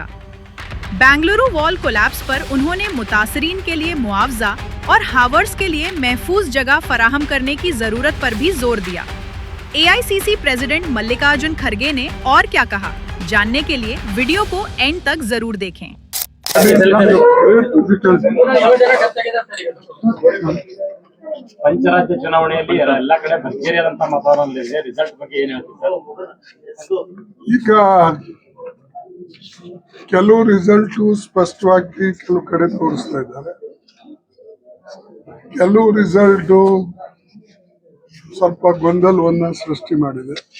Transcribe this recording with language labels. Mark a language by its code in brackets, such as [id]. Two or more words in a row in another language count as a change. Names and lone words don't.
[ur] बेंगलुरु [en] wall collapse [ur] پر انہوں نے متاثرین کے لیے معاوضہ اور ہاکرز کے لیے محفوظ جگہ فراہم کرنے کی ضرورت پر بھی زور دیا. [en] AICC President [ur] ملکارجن کھڑگے نے اور کیا کہا، جاننے کے لیے ویڈیو کو اینڈ تک ضرور دیکھیں. [kn] ಪಂಚರಾಜ್ಯ ಚುನಾವಣೆಯಲ್ಲಿ ಎಲ್ಲ ಕಡೆ ಭರ್ಜರಿಯಾದಂತ ಮತದಾನ ಇದೆ. ರಿಸಲ್ಟ್ ಬಗ್ಗೆ ಏನು ಹೇಳ್ತೀರಾ? ಈಗ ಕೆಲವು ರಿಸಲ್ಟ್ ಸ್ಪಷ್ಟವಾಗಿ ಕೆಲವು ಕಡೆ ತೋರಿಸ್ತಾ ಇದ್ದಾರೆ, ಕೆಲವು ರಿಸಲ್ಟ್ ಸ್ವಲ್ಪ ಗೊಂದಲವನ್ನ ಸೃಷ್ಟಿ ಮಾಡಿದೆ.